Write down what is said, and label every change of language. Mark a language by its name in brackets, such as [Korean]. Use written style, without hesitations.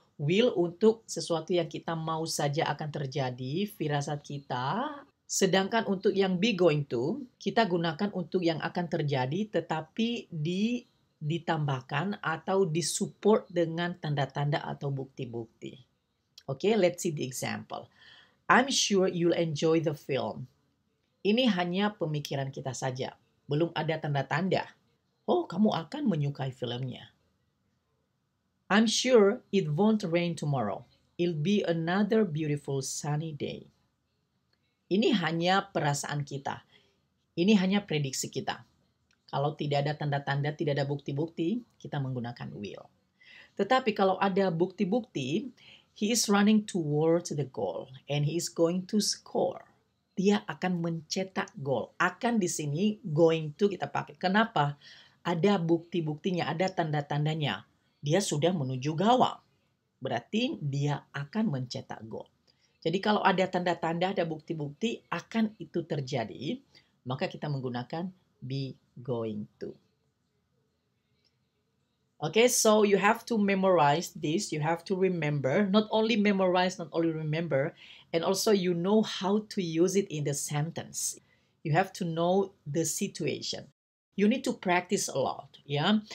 [Indonesian] Will untuk sesuatu yang kita mau saja akan terjadi, firasat kita. Sedangkan untuk yang be going to, kita gunakan untuk yang akan terjadi, tetapi ditambahkan atau disupport dengan tanda-tanda atau bukti-bukti. [English] Oke, let's see the example. I'm sure you'll enjoy the film. [Indonesian] Ini hanya pemikiran kita saja. Belum ada tanda-tanda. Oh, kamu akan menyukai filmnya. [English] I'm sure it won't rain tomorrow. It'll be another beautiful sunny day. [Indonesian] Ini hanya perasaan kita. Ini hanya prediksi kita. Kalau tidak ada tanda-tanda, tidak ada bukti-bukti, kita menggunakan will. Tetapi kalau ada bukti-bukti, [English] he is running towards the goal and he is going to score. [Indonesian] Dia akan mencetak gol. Akan di sini going to kita pakai. Kenapa? Ada bukti-buktinya, ada tanda-tandanya. Dia sudah menuju gawang. Berarti dia akan mencetak gol. Jadi kalau ada tanda-tanda, ada bukti-bukti akan itu terjadi, maka kita menggunakan be going to. [English] Okay, so you have to memorize this. You have to remember, not only memorize, not only remember, and also you know how to use it in the sentence. You have to know the situation. You need to practice a lot, yeah?